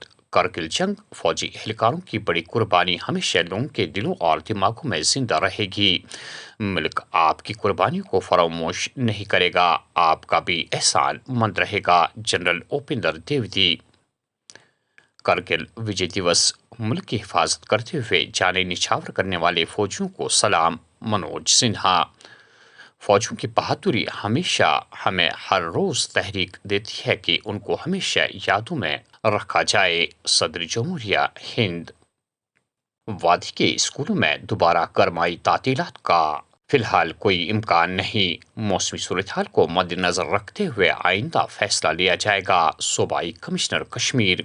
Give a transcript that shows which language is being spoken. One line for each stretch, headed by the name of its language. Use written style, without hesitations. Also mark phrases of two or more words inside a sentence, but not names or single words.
Urdu: کارگل جنگ فوجی اہلکاروں کی بڑی قربانی ہمیشہ لوگوں کے دلوں اور دماغوں میں زندہ رہے گی۔ ملک آپ کی قربانیوں کو فراموش نہیں کرے گا، آپ کا بھی احسان مند رہے گا، جنرل اوپیندر دیودی۔ کارگل وجے دیوس، ملک کی حفاظت کرتے ہوئے جانیں نچھاور کرنے والے فوجیوں کو سلام، منوج سنہا۔ فوجیوں کی بہادری ہمیشہ ہمیں ہر روز تحریک دیتی ہے کہ ان کو ہمیشہ یادوں میں رکھا جائے، صدر جمہوریہ ہند۔ وادی کے اسکولوں میں دوبارہ گرمائی تعطیلات کا فی الحال کوئی امکان نہیں، موسمی صورتحال کو مد نظر رکھتے ہوئے آئندہ فیصلہ لیا جائے گا، صوبائی کمشنر کشمیر۔